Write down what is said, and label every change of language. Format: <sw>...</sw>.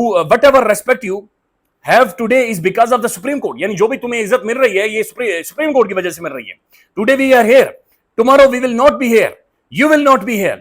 <en>Whatever respect you have today is because of the Supreme Court.</en> <ur>یعنی جو بھی تمہیں عزت مل رہی ہے یہ سپریم کورٹ کی وجہ سے مل رہی ہے.</ur> <en>Today we are here, tomorrow we will not be here, you will not be here.</en>